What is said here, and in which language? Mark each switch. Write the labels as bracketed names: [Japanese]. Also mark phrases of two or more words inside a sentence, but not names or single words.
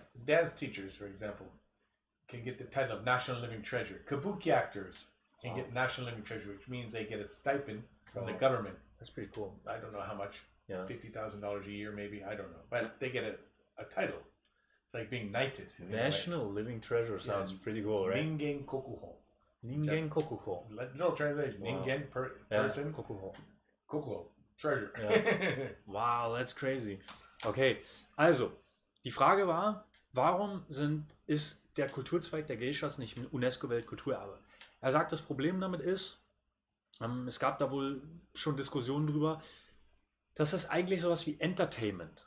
[English] Dance teachers, for example, can get the title of National Living Treasure. Kabuki actors can get National Living Treasure, which means they get a stipend from the government. That's pretty cool. I don't know how much. Yeah. $50,000 a year, maybe. I don't know. But they get a title. It's like being knighted. National Living Treasure sounds pretty cool, right? [Japanese] 人間国宝. 人間国宝. [English] No translation. Wow. Ningen person. [Japanese] Kokuho. [English] Kokuho. Treasure. Ja. Wow, that's crazy. [German] Okay, also, die Frage war, warum ist der Kulturzweig der Geishas nicht UNESCO-Weltkulturerbe? Er sagt, das Problem damit ist, es gab da wohl schon Diskussionen drüber, das ist eigentlich sowas wie Entertainment.